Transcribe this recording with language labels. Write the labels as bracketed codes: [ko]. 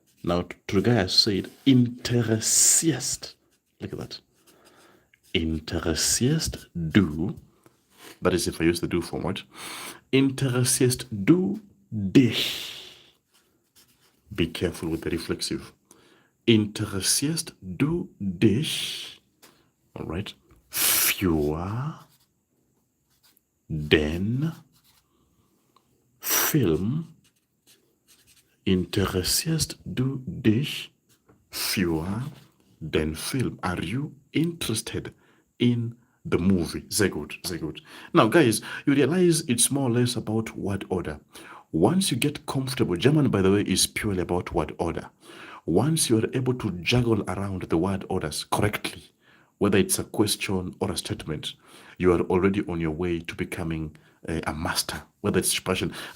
[en] Now Turgai has said interessierst. Look at that. [de] Interessierst du, [en] that is if I use the do form, right? [de] Interessierst du dich? [en] Be careful with the reflexive. [de] Interessierst du dich, all right, für den Film? Interessierst du dich für den Film? [en] Are you interested in the movie? [de] Sehr gut, sehr gut. [en] Now, guys, you realize it's more or less about word order. Once you get comfortable, German, by the way, is purely about word order. Once you are able to juggle around the word orders correctly, whether it's a question or a statement, you are already on your way to becoming a master, whether it's passion.